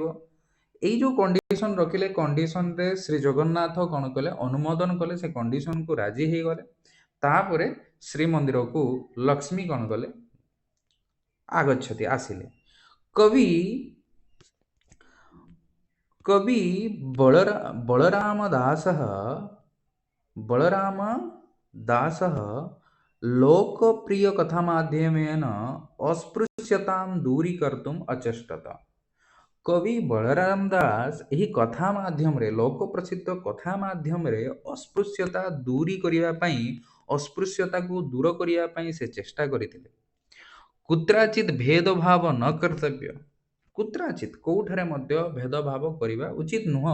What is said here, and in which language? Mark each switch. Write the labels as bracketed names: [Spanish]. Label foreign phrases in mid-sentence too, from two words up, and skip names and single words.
[Odia] ଏଇ ଯେଉଁ କଣ୍ଡିସନ ରଖିଲେ, କଣ୍ଡିସନରେ ଶ୍ରୀ ଜଗନ୍ନାଥ କ'ଣ କଲେ, ଅନୁମୋଦନ କଲେ, ସେ କଣ୍ଡିସନକୁ ରାଜି ହେଇଗଲେ। ତାପରେ ଶ୍ରୀମନ୍ଦିରକୁ ଲକ୍ଷ୍ମୀ କ'ଣ କଲେ, ଆଗଚ୍ଛତି ଆସିଲେ। [Sanskrit] କବି ବଳରାମ ଦାସः बलराम दासः लोकप्रियकथामाध्यमेन अस्पृश्यतां दूरीकर्तुम् अचेष्टत। [Odia] कवि बलराम दास ଏହି କଥା ମାଧ୍ୟମରେ ଲୋକ ପ୍ରସିଦ୍ଧ କଥା ମାଧ୍ୟମରେ ଅସ୍ପୃଶ୍ୟତା ଦୂରୀ କରିବା ପାଇଁ ଅସ୍ପୃଶ୍ୟତାକୁ ଦୂର କରିବା ପାଇଁ ସେ ଚେଷ୍ଟା କରିଥିଲେ। [Sanskrit] କୁତ୍ରାଚିତ୍ ଭେଦଭାବ ନ କର୍ତ୍ତବ୍ୟ, [Odia] କୁତ୍ରାଚିତ୍ କୋଉଠାରେ ମଧ୍ୟ ଭେଦଭାବ କରିବା ଉଚିତ ନୁହଁ।